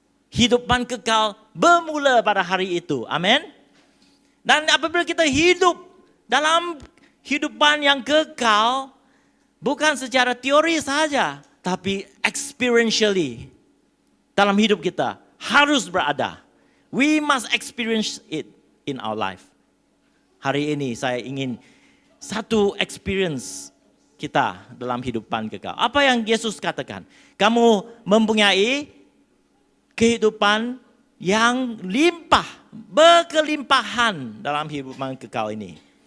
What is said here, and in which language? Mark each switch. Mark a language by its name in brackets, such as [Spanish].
[Malay] Hidupan kekal bermula pada hari itu. Amin. Dan apabila kita hidup dalam hidupan yang kekal, bukan secara teori saja, tapi experientially. Dalam hidup kita harus berada. [English] We must experience it in our life. [Malay] Hari ini saya ingin satu experience kita dalam hidupan kekal. Apa yang Yesus katakan? Kamu mempunyai kehidupan yang limpah, berkelimpahan dalam hidupan kekal ini.